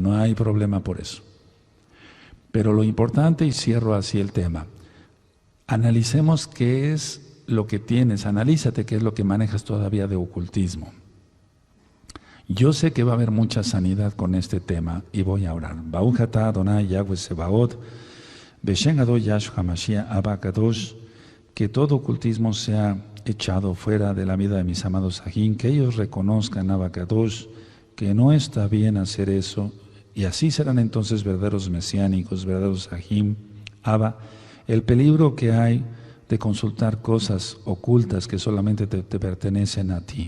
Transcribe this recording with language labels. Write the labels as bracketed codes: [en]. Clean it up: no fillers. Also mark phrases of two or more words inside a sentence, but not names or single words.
[es] No hay problema por eso. Pero lo importante, y cierro así el tema, analicemos qué es lo que tienes, analízate qué es lo que manejas todavía de ocultismo. Yo sé que va a haber mucha sanidad con este tema y voy a orar. [he] ברוך אתה אדוני יהוה צבאות, בשם אדוני ישוע משיח אבא קדוש, [es] que todo ocultismo sea echado fuera de la vida de mis amados Sahim, que ellos reconozcan [he] אבא קדוש, [es] que no está bien hacer eso, y así serán entonces verdaderos mesiánicos, verdaderos Sahim. Abba, el peligro que hay de consultar cosas ocultas que solamente te pertenecen a ti.